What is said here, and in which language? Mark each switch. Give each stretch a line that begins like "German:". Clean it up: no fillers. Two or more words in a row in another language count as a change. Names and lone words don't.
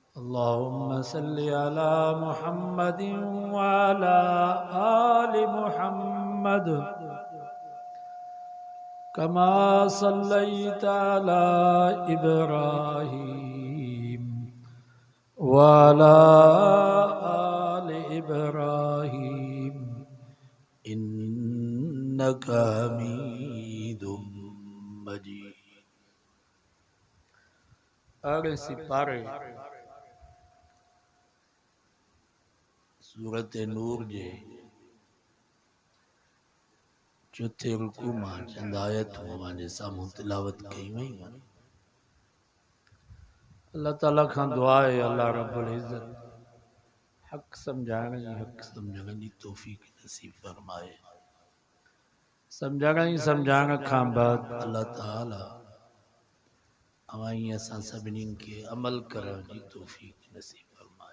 Arabic: اللهم صل على محمد وعلى آل محمد كما صليت على إبراهيم وعلى آل إبراهيم إنك حميد مجيد.
Sindhi: अगले सिपारे सूरत नूर जे चौथे रुकू मां चंद आयतूं मुंहिंजे साम्हूं तिलावत कई वयूं। अल्लाह ताला खां दुआ है अल्लाह रब्बुल इज़्ज़त हक़ समझाइण जी हक़ समझण जी तौफ़ीक़ नसीब फरमाए। समझण ई समझाइण खां बाद अल्लाह ताला अवां असां सभिनीनि खे अमल करण जी तौफ़ीक़ नसीब फरमाए।